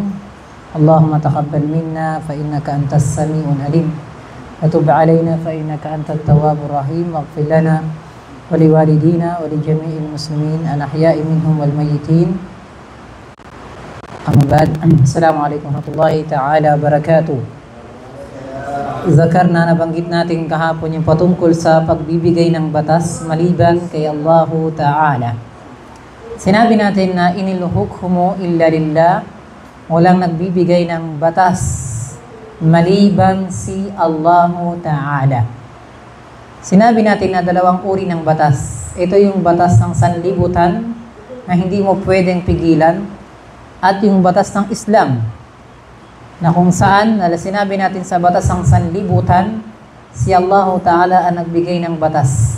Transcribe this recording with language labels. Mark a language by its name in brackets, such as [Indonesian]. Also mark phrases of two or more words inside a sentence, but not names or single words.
[Arabic] اللهم تقبل منا فإنك أنت السميع العليم وتب علينا فإنك أنت التواب الرحيم واغفر لنا ولوالدينا ولجميع المسلمين الأحياء منهم والميتين. أما بعد، السلام عليكم ورحمة الله تعالى وبركاته. [Filipino] Zakarna, nabanggit natin kahapon yung patungkol sa pagbibigay ng batas maliban kay Allahu Ta'ala. Sinabi natin na [Arabic] إن الحكم إلا لله, [Filipino] walang nagbibigay ng batas maliban si Allahu Ta'ala. Sinabi natin na dalawang uri ng batas. Ito yung batas ng sanlibutan na hindi mo pwedeng pigilan, at yung batas ng Islam na kung saan sinabi natin sa batas ng sanlibutan, si Allahu Ta'ala ang nagbigay ng batas.